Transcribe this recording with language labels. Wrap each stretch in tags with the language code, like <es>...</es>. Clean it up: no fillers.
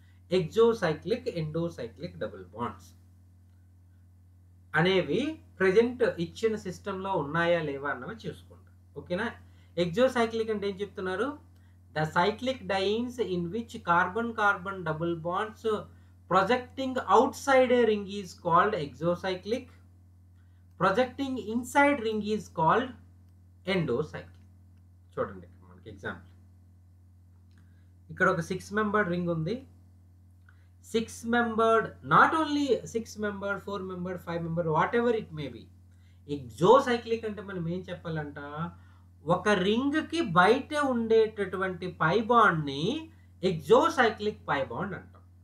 <te>Exocyclic, endocyclic double bonds అనేవి present ఇచ్చిన సిస్టమ్‌లో ఉన్నాయా లేవా అన్నవి చూసుకోండి. ఓకేనా? ఎక్సోసైక్లిక్ అంటే ఏం చెప్తున్నారు?</te> <en>The cyclic dienes in which carbon carbon double bonds projecting outside a ring is called exocyclic, projecting inside ring is called endocyclic.</en> <te>చూడండి మనకి ఎగ్జాంపుల్, ఇక్కడ ఒక 6 మెంబర్డ్ రింగ్ ఉంది.</te> <en>6 membered, not only 6 membered, 4 membered, 5 membered, whatever it may be.</en> <te>ఎగ్జోసైక్లిక్ అంటే మనం ఏం చెప్పాలంట, ఒక ring కి బయట ఉండేటటువంటి పై బాండ్ ని ఎగ్జోసైక్లిక్ పై బాండ్ అంటాం.</te>